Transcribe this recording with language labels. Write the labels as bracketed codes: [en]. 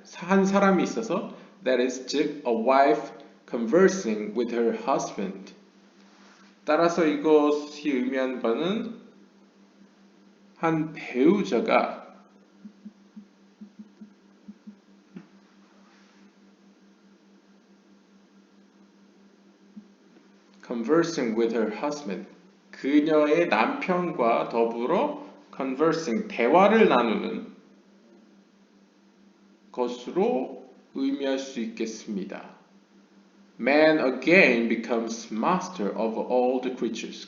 [ko] 한 사람이 있어서 [en] that is 즉 a wife conversing with her husband. [ko] 따라서 이것이 의미하는 바는 한 배우자가 [en] conversing with her husband [ko] 그녀의 남편과 더불어 conversing 대화를 나누는 것으로 의미할 수 있겠습니다. [en] Man again becomes master of all the creatures.